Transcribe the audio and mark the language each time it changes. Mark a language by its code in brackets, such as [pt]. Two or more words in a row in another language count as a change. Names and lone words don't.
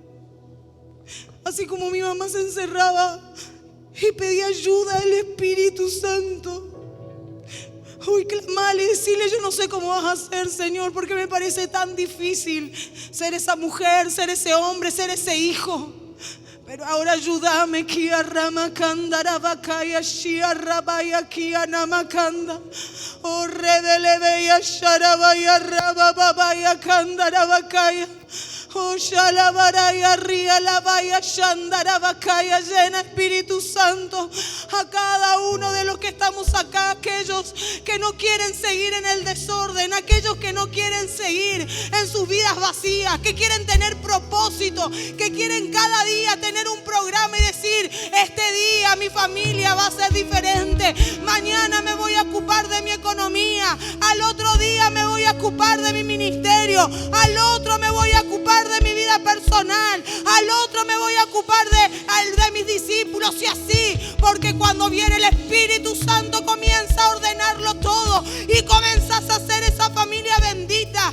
[es] Así como mi mamá se encerraba y pedía ayuda al Espíritu Santo, hoy clamarle, decirle: yo no sé cómo vas a hacer, Señor, porque me parece tan difícil ser esa mujer, ser ese hombre, ser ese hijo. Pero ahora ayúdame, Kia Ramakanda Rabakaya Shia Rabaya Kia Namakanda. Oh Rebelebeya Sharabaya Rababaya Kanda Rabakaya. Oh Shalabaraya Ria Labaya Shandarabakaya. Llena, Espíritu Santo, a cada uno de los que estamos acá, aquellos que no quieren seguir en el desorden, aquellos que no quieren seguir en sus vidas vacías, que quieren tener propósito, que quieren cada día tener un programa y decir: este día mi familia va a ser diferente, mañana me voy a ocupar de mi economía, al otro día me voy a ocupar de mi ministerio, al otro me voy a ocupar de mi vida personal, al otro me voy a ocupar de mis discípulos, y así, porque cuando viene el Espíritu Santo comienza a ordenarlo todo y comenzás a hacer esa familia bendita.